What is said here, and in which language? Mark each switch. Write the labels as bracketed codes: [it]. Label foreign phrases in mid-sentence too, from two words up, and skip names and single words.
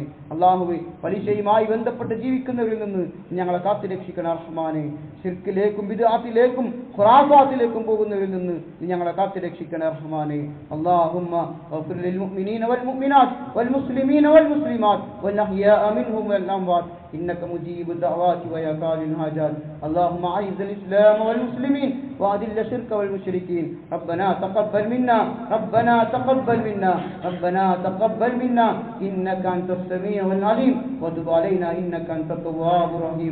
[ml] അല്ലാഹുവേ, പലിശയുമായി ബന്ധപ്പെട്ട് ജീവിക്കുന്നവരിൽ നിന്ന് നീ ഞങ്ങളെ കാത്തുരക്ഷിക്കണം റഹ്മാനെ. ശിർക്കിലേക്കും ബിദ്അത്തിലേക്കും ഖുറാഫാത്തിലേക്കും പോകുന്നവരിൽ നിന്ന് നീ ഞങ്ങളെ കാത്തുരക്ഷിക്കണം റഹ്മാനെ. [ar] اللهم اغفر للمؤمنين والمؤمنات والمسلمين والمسلمات والأحياء منهم والأموات إنك مجيب الدعوات ويا قاضي الحاجات. اللهم أعز الإسلام والمسلمين وأذل الشرك والمشركين. ربنا تقبل منا، ربنا تقبل منا، ربنا تقبل منا إنك أنت السميع العليم وتب علينا إنك أنت التواب الرحيم.